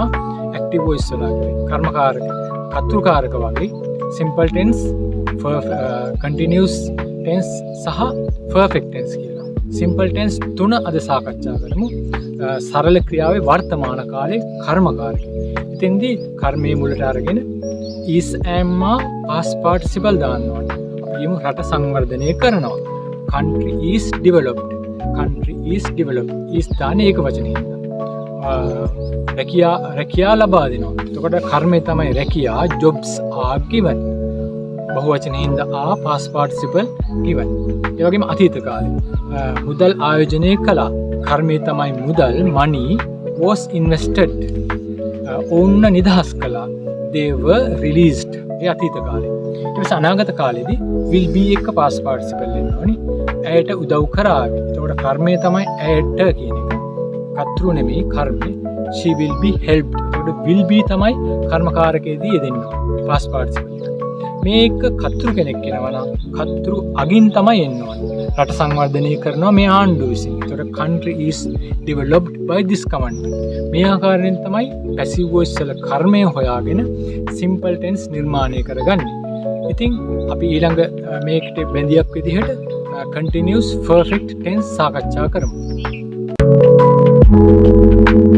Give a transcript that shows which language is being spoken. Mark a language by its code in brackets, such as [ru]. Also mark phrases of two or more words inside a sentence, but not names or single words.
[en] active voice [si] වලට කර්මකාරක, කර්තෘකාරක වගේ, [en] simple tense, continuous tense [si] සහ [en] perfect tense [si] කියලා. [en] simple tense [si] තුන අද සාකච්ඡා කරමු. සරල ක්‍රියාවේ වර්තමාන කාලයේ කර්මකාරක. එතෙන්දී කර්මයේ මුලට අරගෙන [en] is am past participle [si] දාන්න ඕනේ. අපිම රට සංවර්ධනය කරනවා. [en] country is developed. country is developed. [si] is දාන්නේ ඒක වචනේ. රැකියා ලබා දෙනවා. එතකොට කර්මය තමයි රැකියා. [en] jobs are given. [si] බහුවචනේ හින්දා [en] are past participle given. [si] ඒ වගේම අතීත කාලේ මුදල් ආයෝජනය කළා. කර්මය තමයි මුදල්. [en] money was invested. [si] ඔවුන් නිදහස් කළා. [en] they were released. [si] ඒ අතීත කාලේ. ඊට පස්සේ අනාගත කාලෙදී [en] will be [si] එක [en] past participle [si] වෙන්න ඕනි. ඇයට උදව් කරાવી. එතකොට කර්මය තමයි ඇයට කියන එක. කර්තෘ නෙමෙයි කර්මය. [en] she will be helped. [si] එතකොට [en] will be [si] තමයි කර්මකාරකයේදී යෙදෙන්න ඕනේ. [en] past participle. [si] මේක කර්තෘ කෙනෙක් වෙනවා නම් කර්තෘ අගින් තමයි එන්න ඕනේ. රට සංවර්ධනය කරනවා මේ ආණ්ඩුව විසින්. [en] එතකොට country is developed by this government. [si] මේ ආකාරයෙන් තමයි [en] passive voice [si] වල කර්මය හොයාගෙන [en] simple tense [si] නිර්මාණය කරගන්නේ. ඉතින් අපි ඊළඟ මේකට බැඳියක් විදිහට [en] continuous perfect tense [si] සාකච්ඡා කරමු.